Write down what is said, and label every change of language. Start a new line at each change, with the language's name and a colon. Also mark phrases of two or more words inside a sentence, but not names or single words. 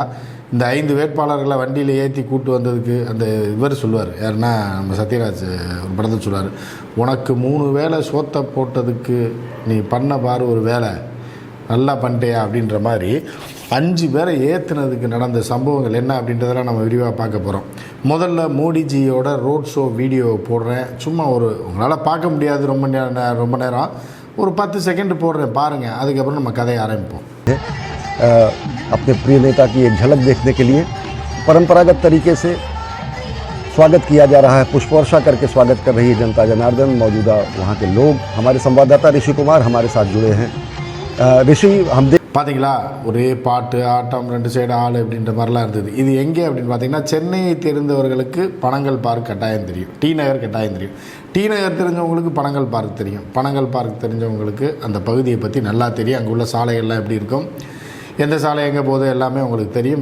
Tamil: இந்த 5 வேட்பாளர்களை வண்டியில் ஏற்றி கூப்பிட்டு வந்ததுக்கு அந்த இவர் சொல்லுவார், யாருன்னா நம்ம சத்யராஜ் ஒரு படத்தை சொல்லுவார், உனக்கு 3 வேளை சோத்தை போட்டதுக்கு நீ பண்ண பாரு ஒரு வேலை நல்லா பண்ணிட்டேயா அப்படின்ற மாதிரி 5 பேரை ஏற்றுனதுக்கு நடந்த சம்பவங்கள் என்ன அப்படின்றதெல்லாம் நம்ம விரிவாக பார்க்க போகிறோம். முதல்ல மோடிஜியோட
English: road show video
Tamil: போடுறேன். சும்மா உங்களால் பார்க்க முடியாது ரொம்ப நேரம், ஒரு 10 செகண்ட் போடுறேன் பாருங்கள். அதுக்கப்புறம் நம்ம கதையை ஆரம்பிப்போம்.
Hindi: अपने प्रिय नेता की एक झलक देखने के लिए परंपरागत तरीके से स्वागत किया जा रहा है। पुष्प वर्षा करके स्वागत कर रही है जनता जनार्दन। मौजूदा वहाँ के लोग, हमारे संवाददाता ऋषि कुमार हमारे साथ जुड़े हैं। ऋषि, हम
Tamil: பார்த்தீங்களா, ஒரே பாட்டு ஆட்டம், 2 சைடு ஆள் அப்படின்ற மாதிரிலாம் இருந்தது. இது எங்கே அப்படின்னு பார்த்தீங்கன்னா, சென்னையை தெரிந்தவர்களுக்கு பனங்கல் பார்க் கட்டாயம் தெரியும், டி நகர் கட்டாயம் தெரியும். டி நகர் தெரிஞ்சவங்களுக்கு பனங்கல் பார்க் தெரியும். பனங்கல் பார்க் தெரிஞ்சவங்களுக்கு அந்த பகுதியை பற்றி நல்லா தெரியும். அங்கே உள்ள சாலைகள்லாம் எப்படி இருக்கும், எந்த சாலை எங்கே போகுது எல்லாமே உங்களுக்கு தெரியும்.